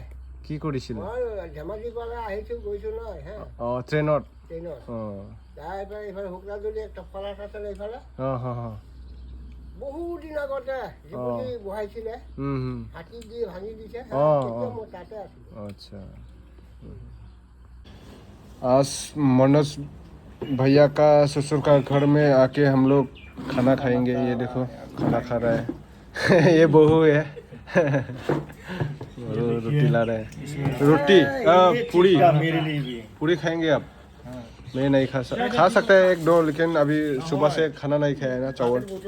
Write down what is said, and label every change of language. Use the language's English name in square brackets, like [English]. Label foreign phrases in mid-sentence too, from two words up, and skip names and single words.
[Assamese] কি কৰিছিল মই ধেমাজিৰ পৰা আহিছোঁ গৈছোঁ নহয় হা অঁ ট্ৰেইনত অঁ তাৰ পৰা এইফালে শুক্লাজুলি একটা ফলাছ আছিলে এইফালে বহুত দিন আগতে যিখিনি বহাইছিলে হাতী দি ভাঙি দিছে মই তাতে আছিলোঁ [Hindi] अच्छा आज मनोज भैया का ससुर का घर में आके हम लोग खाना खाएंगे ये देखो खाना खा रहा है ये बहू है रोटी ला रहे हैं रोटी पूरी पूरी खाएंगे आप मैं नहीं खा सकता है एक दो लेकिन अभी सुबह से खाना नहीं खाया है ना चावल